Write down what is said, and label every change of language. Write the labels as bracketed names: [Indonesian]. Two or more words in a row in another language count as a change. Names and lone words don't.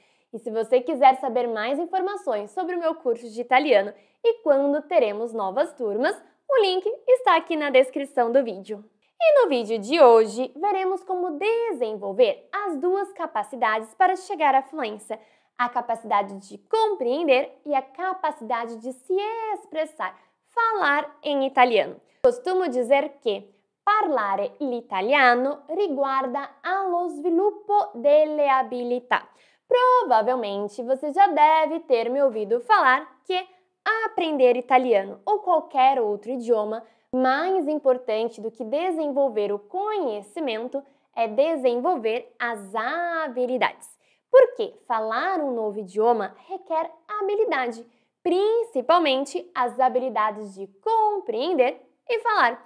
[Portuguese] E se você quiser saber mais informações sobre o meu curso de italiano e quando teremos novas turmas, o link está aqui na descrição do vídeo. E no vídeo de hoje, veremos como desenvolver as duas capacidades para chegar à fluência, a capacidade de compreender e a capacidade de se expressar, falar em italiano. Costumo dizer que [Italian] parlare l'italiano riguarda allo sviluppo delle abilità. [Portuguese] Provavelmente você já deve ter me ouvido falar que aprender italiano ou qualquer outro idioma, mais importante do que desenvolver o conhecimento é desenvolver as habilidades. Porque falar um novo idioma requer habilidade, principalmente as habilidades de compreender e falar.